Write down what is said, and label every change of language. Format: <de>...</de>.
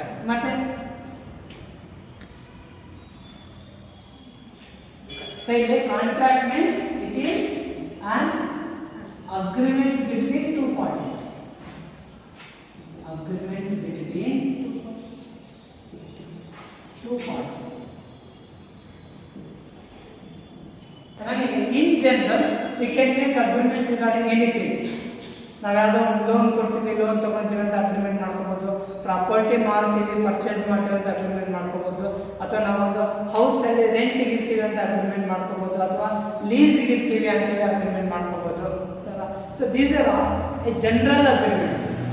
<kn>ಮತ್ತೆ ಸೊ ಇಲ್ಲಿ</kn> <en>Contract means it is an agreement between two parties. Agreement between two parties. In general, we can make agreement regarding anything.</en> <kn>ನಾವು ಯಾವುದೋ ಒಂದು loan ಕೊಡ್ತೀವಿ, loan ತಗೊಂತೀವಿ ಅಂತ agreement ಮಾಡ್ಕೋಬಹುದು. Property ಮಾರ್ತೀವಿ, ಪರ್ಚೇಸ್ ಮಾಡ್ತೀವಿ ಅಂತ ಅಗ್ರಿಮೆಂಟ್ ಮಾಡ್ಕೋಬಹುದು. ಅಥವಾ ನಾವೊಂದು ಹೌಸ್ ಅಲ್ಲಿ ರೆಂಟ್ ಇರ್ತೀವಿ ಅಂತ ಅಗ್ರಿಮೆಂಟ್ ಮಾಡ್ಕೋಬಹುದು. ಅಥವಾ ಲೀಸ್ ಇರ್ತೀವಿ ಅಂತೇಳಿ ಅಗ್ರಿಮೆಂಟ್ ಮಾಡ್ಕೋಬಹುದು.</kn> <en>So these are all a general agreements.</en>